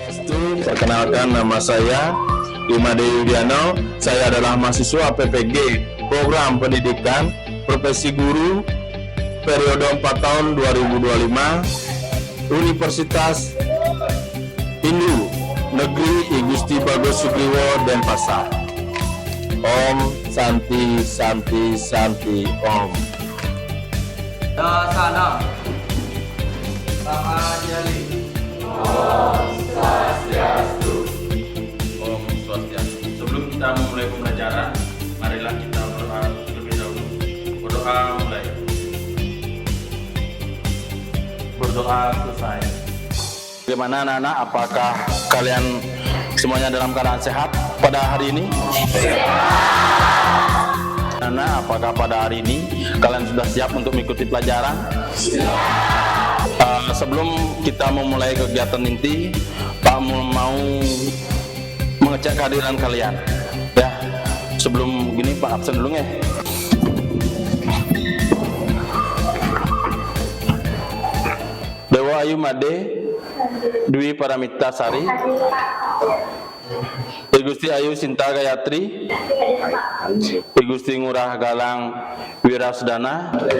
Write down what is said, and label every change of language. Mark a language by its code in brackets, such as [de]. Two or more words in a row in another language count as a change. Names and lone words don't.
[id] wabarakatuh. Perkenalkan, nama saya Imade Yudiano. Saya adalah mahasiswa PPG Program Pendidikan Profesi Guru periode 4 tahun 2025 Universitas Hindu Negeri I Gusti Bagus Sugriwo Denpasar. [sa] Om Santi Santi Santi Om. Dasana Rahajali. Om Swastiastu. Om Swastiastu. [id] Sebelum kita memulai pembelajaran, marilah kita berdoa terlebih dahulu. Berdoa mulai. Berdoa selesai. Bagaimana anak-anak? Apakah kalian semuanya dalam keadaan sehat pada hari ini? Anak, apakah pada hari ini kalian sudah siap untuk mengikuti pelajaran? Sebelum kita memulai kegiatan inti, Pak mau mengecek kehadiran kalian. Ya, sebelum gini Pak absen dulu ya. Dewa Ayu Made Dwi Paramita Sari, Gusti Ayu Sinta Gayatri, Gusti Ngurah Galang Wirasdana,